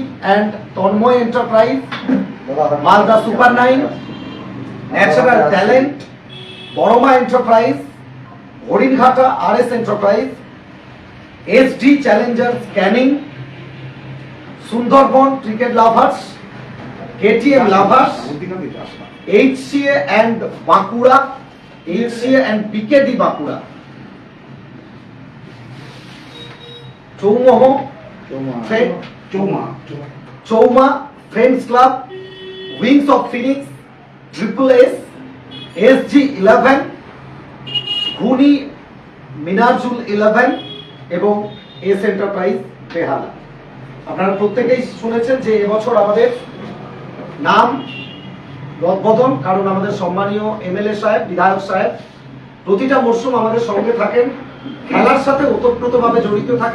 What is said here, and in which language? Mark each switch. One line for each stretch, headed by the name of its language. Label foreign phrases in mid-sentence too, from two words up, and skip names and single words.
Bangla: অ্যান্ড তন্ময় এন্টারপ্রাইজ, মালদা সুপার 9, ন্যাচারাল ট্যালেন্ট, বড়মা এন্টারপ্রাইজ, হরিণঘাটা আরএস এন্টারপ্রাইজ, এসডি চ্যালেঞ্জার স্ক্যানিং, সুন্দরবন ক্রিকেট লাভার্স, KTM Lovers, HCA and Bakura, HCA and BKD Bakura, Choumoho, Chouma, Friends Club, Wings of Phoenix, Triple S, SG11, ঘুনি মিনারজুল 11 এবং এস এন্টারপ্রাইজ বেহালা। আপনারা প্রত্যেকেই শুনেছেন যে এবছর আমাদের নাম রদবদল, কারণ আমাদের সম্মানীয় এমএলএ সাহেব, বিধায়ক সাহেব প্রতিটা মরশুম আমাদের সঙ্গে থাকেন, খেলার সাথে ওতপ্রোতভাবে জড়িত থাকেন।